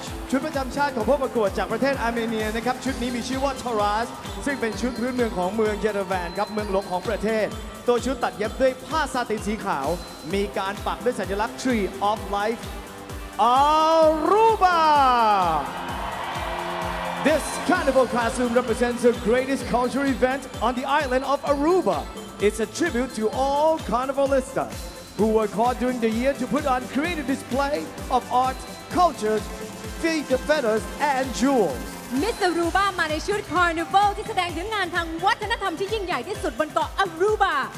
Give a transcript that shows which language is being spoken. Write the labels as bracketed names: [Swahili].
[Thai] ชุดประจำชาติของผู้ประกวดจากประเทศอาร์เมเนียนะครับชุดนี้มีชื่อว่า Taraz ซึ่งเป็นชุดพื้นเมืองของเมืองเยเรวันครับเมืองหลวงของประเทศตัวชุดตัดเย็บด้วยผ้าซาตินสีขาวมีการปักด้วยสัญลักษณ์ Tree of Life Aruba [English] This carnival costume represents the greatest cultural event on the island of Aruba. It's a tribute to all carnivalistas who work hard during the year to put on creative display of art, cultures, feathers, and jewels. [Thai] มิสอารูบามาในชุดคาร์นิวัลที่แสดงถึงงานทางวัฒนธรรมที่ยิ่งใหญ่ที่สุดบนเกาะอารูบา